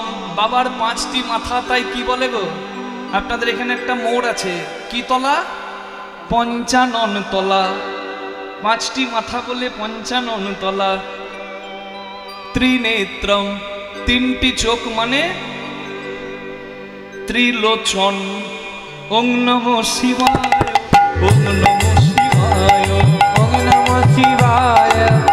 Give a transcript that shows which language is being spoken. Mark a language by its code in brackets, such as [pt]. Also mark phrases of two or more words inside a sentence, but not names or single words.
[bn] বাবার 5টি মাথা, তাই কি বলে গো? আপনাদের এখানে একটা মোড় আছে, কি তলা? 55 তলা। 5টি মাথা বলে 55 তলা। ত্রিনেত্রম 3টি চোখ মানে ত্রিলোচন। [sa] ॐ नमः शिवाय ॐ नमः शिवाय ओम् नमः शिवाय